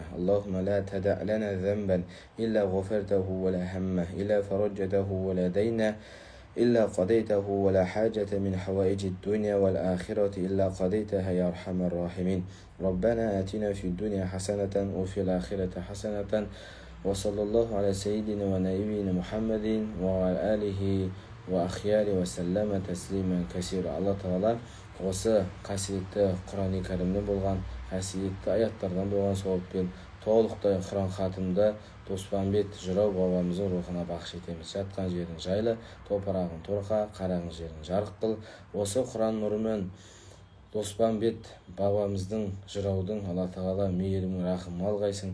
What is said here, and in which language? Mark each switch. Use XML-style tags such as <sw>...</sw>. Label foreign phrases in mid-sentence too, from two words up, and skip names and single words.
<ar>اللهم لا تدع لنا ذنبا إلا غفرته، ولا همه إلا فرجته، ولا دينا إلا قضيته، ولا حاجة من حوائج الدنيا والآخرة إلا قضيتها يا أرحم الراحمين. ربنا آتنا في الدنيا حسنة وفي الآخرة حسنة، وصلى الله على سيدنا ونبينا محمد وعلى آله وأخياره وسلم تسليما كثيرا.</ar> <kk>Allah Taala осы қасиетті Құран-ы Кәрімнен болған қасиетті аяттардан болған сауаппен толықтай Құран хатымды Доспанбет жырау бабамыздың рухына бақш етеміз. Жатқан жерің жайлы, топырағың торқа, қараған жерің жарық қыл. Осы Құран нұрымен Доспанбет бабамыздың жыраудың Алла Тағала мейірімін рахымын алғайсың.</kk>